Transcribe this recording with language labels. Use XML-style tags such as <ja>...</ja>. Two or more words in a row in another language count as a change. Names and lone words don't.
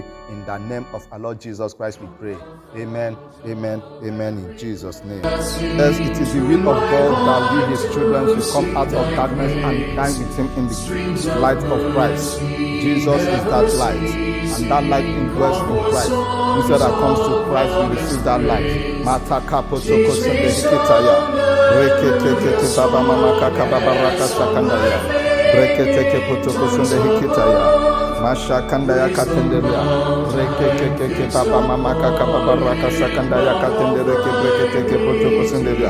<en>In the name of our Lord Jesus Christ, we pray. Amen, amen, amen, in Jesus' name. Yes, it is the will of God that we, his children, should come out of darkness and dine with him in the light of Christ. Jesus is that light, and that light indwells in Christ. Whoever that comes to Christ will receive that light. Mata kapo toko sende hikitaya. Reke keke baba mama kaka baba raka sakandaya. Reketeke potoko sonde hikitaya. Masha kandaya katenderia. Rekekeke papa mama kaka baba raka sakandaya katendereke reketeke potoko sonderia.</en>